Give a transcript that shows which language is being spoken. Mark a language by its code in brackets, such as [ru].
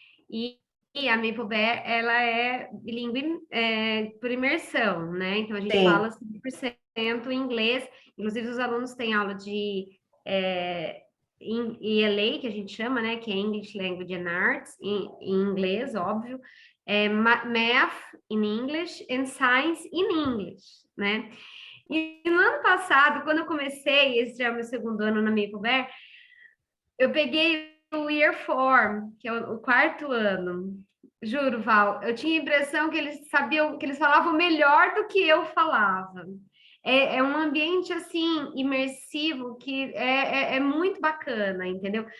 [pt] E a Maple Bear, ela é bilíngue por imersão, né? Então a gente Sim. fala 100% inglês, inclusive os alunos têm aula de ELA, que a gente chama, né, que é [en] English Language and Arts, [pt] em inglês, óbvio, [en] Math in English and Science in English, né? [pt] E no ano passado, quando eu comecei, esse já é o meu segundo ano na Maple Bear, eu peguei o Year 4, que é o quarto ano. Juro, Val, eu tinha a impressão que eles sabiam, que eles falavam melhor do que eu falava. É um ambiente, assim, imersivo, que é muito bacana, entendeu?